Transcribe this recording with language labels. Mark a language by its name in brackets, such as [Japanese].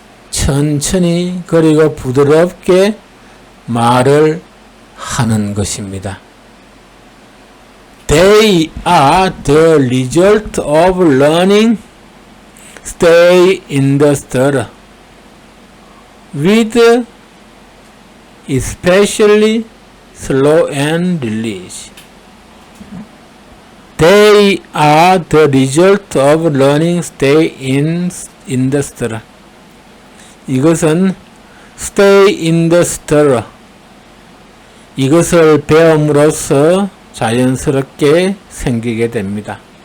[Korean] 천천히 그리고 부드럽게 말을 하는 것입니다. [English] They are the result of learning stay in the stutter with especially slow and release. They are the result of learning stay in the stutter. [Korean] 이것은 stay in the stutter. 이것을 배움으로써 자연스럽게 생기게 됩니다.